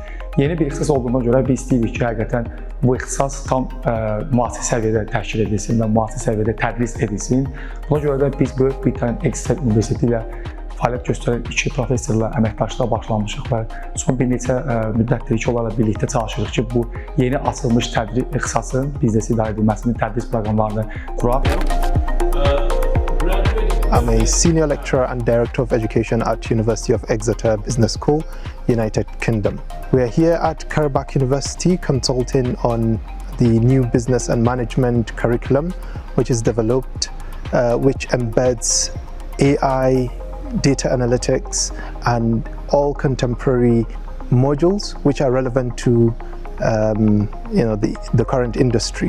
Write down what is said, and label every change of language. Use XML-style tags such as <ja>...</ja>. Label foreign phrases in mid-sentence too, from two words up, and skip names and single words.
<az>Yeni bir ixtisas olduğuna görə biz istəyirik ki, həqiqətən bu ixtisas tam müasir səviyyədə təşkil edilsin və müasir səviyyədə tədris edilsin. Buna görə də biz Böyük Britaniya Exeter Universiteti ilə fəaliyyət göstərən iki professorla əməkdaşlığa başlamışıq və son bir neçə müddətdir ki, onlarla birlikdə çalışırıq ki, bu yeni açılmış tədris ixtisasın biznes idarə edilməsinin tədris proqramlarını quraq.</az> <en>I'm a senior lecturer and director of education at University of Exeter Business School, United Kingdom. We are here at Qarabağ University consulting on the new business and management curriculum, which is developed, which embeds AI, data analytics, and all contemporary modules which are relevant to the current industry.</en>